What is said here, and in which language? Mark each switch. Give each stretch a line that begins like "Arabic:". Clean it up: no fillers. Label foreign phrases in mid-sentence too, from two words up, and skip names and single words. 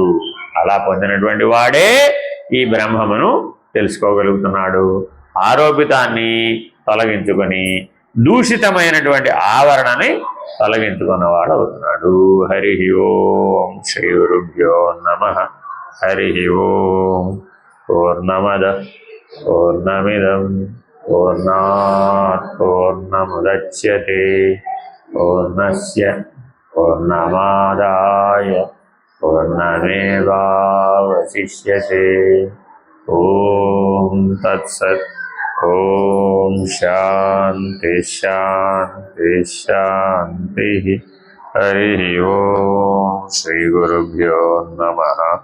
Telugu: అలా పొందినటువంటి వాడే ఈ బ్రహ్మమును తెలుసుకోగలుగుతున్నాడు. ఆరోపితాన్ని తొలగించుకొని దూషితమైనటువంటి ఆవరణని తొలగించుకున్నవాడు అవుతున్నాడు.
Sanskrit: హరి ఓం శ్రీ గురుభ్యో నమః. హరి ఓం. పూర్ణమద పూర్ణమిదం పూర్ణాత్ పూర్ణముదచ్యతే పూర్ణస్య పూర్ణమాదాయ పూర్ణమేవావశిష్యతే. ఓం తత్సత్. ఓం శాంతి శాంతి శాంతి. హరి ఓం శ్రీ గురుభ్యో నమః.